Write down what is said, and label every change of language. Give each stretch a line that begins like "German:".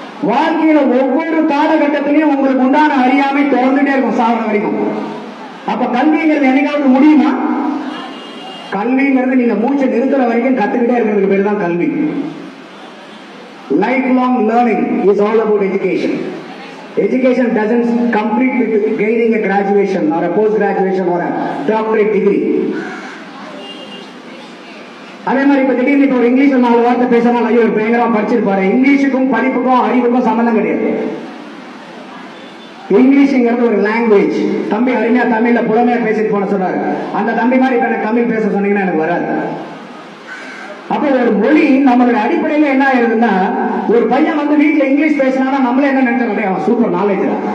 Tamil: வாழ்க்கையில ஒவ்வொரு காலகட்டத்திலையும் உங்களுக்கு உண்டான அறியாமை தொடர்ந்துட்டே இருக்கும் சாகிற வரைக்கும். அப்ப கல்விங்கிறது என்னைக்காவது முடியுமா? கல்விங்கிறது நீங்க மூச்சை நிறுத்துற வரைக்கும் கத்துக்கிட்டே இருக்கிறதுக்கு பேர் தான் கல்வி.
English: Life long learning is all about education. Education doesn't complete with gaining a graduation or a post graduation or a doctorate degree.
Tamil: அதே மாதிரி இப்ப திடீர்னு இப்ப ஒரு இங்கிலீஷ்ல 4 வார்த்தை பேசணும், ஐயோ ஒரு பயங்கரமா படிச்சிருப்பாரு. இங்கிலீஷுக்கும் படிப்புக்கும் அறிவுக்கும் சம்பந்தம் கிடையாது. இங்கிலீஷ்ங்கிறது ஒரு லாங்குவேஜ். தம்பி அருமையா தமிழ்ல புலமையா பேசிட்டு போன சொன்னாரு. அந்த தம்பி மாதிரி இப்ப எனக்கு தமிழ் பேச சொன்னீங்கன்னா எனக்கு வராது. அப்ப ஒரு மொழி நம்மளுடைய அடிப்படையில என்ன ஆயிருதுன்னா, ஒரு பையன் வீட்டுல இங்கிலீஷ் பேசினா நம்மளே என்ன நினைச்சோம், அவன் சூப்பர் நாலேஜ்.